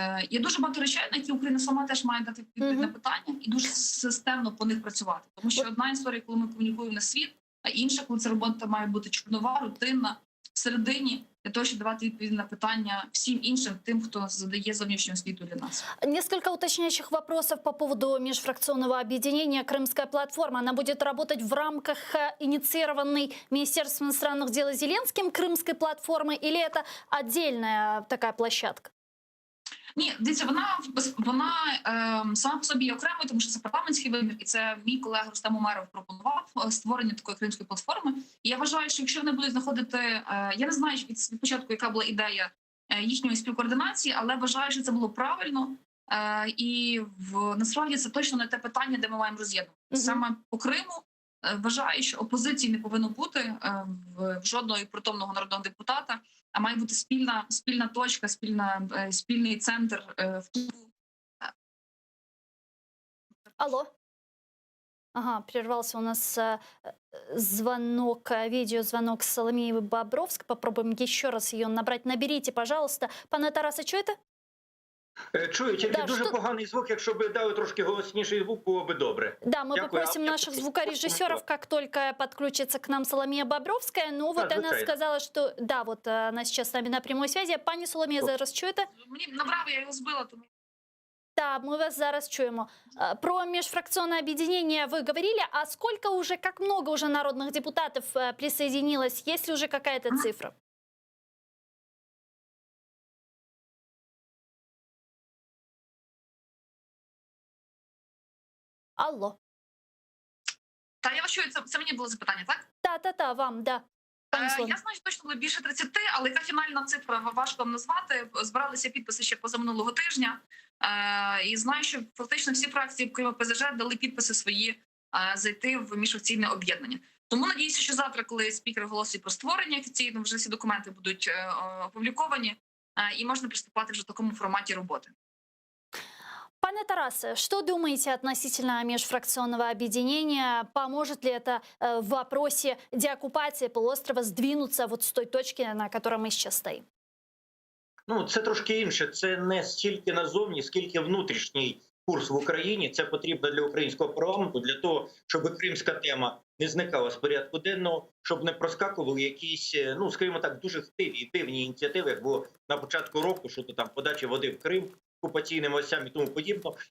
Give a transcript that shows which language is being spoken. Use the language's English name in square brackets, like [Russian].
[Ukrainian] Є дуже багато речей, на які Україна сама теж має дати відповідь на питання і дуже системно по них працювати. Тому що одна історія, коли ми комунікуємо на світ, а інша, коли ця робота має бути чорнова, рутинна, всередині, для того, щоб давати відповідь на питання всім іншим, тим, хто задає зовнішню освіту для нас. [Russian] Несколько уточняющих вопросов по поводу межфракционного объединения «Крымская платформа». Она будет работать в рамках инициированной Министерством иностранных дел Зеленским Крымской платформы, или это отдельная такая площадка? [Ukrainian] Ні, дивіться, вона сама по собі є окремою, тому що це парламентський вибір, і це мій колега Рустем Умеров пропонував створення такої кримської платформи. І я вважаю, що якщо вони будуть знаходити, я не знаю від початку, яка була ідея їхньої співкоординації, але вважаю, що це було правильно. І насправді це точно не те питання, де ми маємо роз'єднувати. Саме по Криму вважаю, що опозиції не повинно бути в жодного притомного народного депутата, а має бути спільна точка, спільний центр впливу. Алло. [Russian] Ага, прервался у нас звонок, видеозвонок с Соломеей Бобровской. Попробуем еще раз ее набрать. Наберите, пожалуйста. [Ukrainian] Пане Тарасе, чуєте? Чую, тільки дуже поганий звук. Якщо б дали трошки голосніший звук, було б добре. [Russian] Да, мы попросим наших звукорежиссеров, как только подключится к нам Соломея Бобровская. Ну вот она сказала, что... Да, вот она сейчас с нами на прямой связи. [Ukrainian] Пані Соломія, зараз чуєте? Мені набрав, я його збила, тому... [Russian] Да, мы вас [Ukrainian] зараз чуємо. [Russian] Про межфракционное объединение вы говорили, а сколько уже, как много уже народных депутатов присоединилось? Есть ли уже какая-то цифра? Алло. [Ukrainian] Та, я вас чую, це мені було запитання, так? Та, вам, да. Я знаю, що точно було більше 30, але яка фінальна цифра, важко вам назвати. Збиралися підписи ще позаминулого тижня. І знаю, що фактично всі фракції Криму ПЗЖ дали підписи свої зайти в міжфракційне об'єднання. Тому надіюся, що завтра, коли спікер оголосить про створення офіційно, вже всі документи будуть опубліковані і можна приступати вже в такому форматі роботи. [Russian] Пане Тарасе, что думаете относительно межфракционного объединения? Поможет ли это в вопросе деоккупации полуострова сдвинуться вот с той точки, на которой мы сейчас стоим? [Ukrainian] Ну, це трошки інше. Це не стільки назовні, скільки внутрішній курс в Україні. Це потрібно для українського парламенту, для того, щоб кримська тема не зникала з порядку денного, щоб не проскакували якісь, ну, скажімо так, дуже хтиві і дивні ініціативи, як було на початку року, що то там подача води в Крим, окупаційним осям і тому подібно.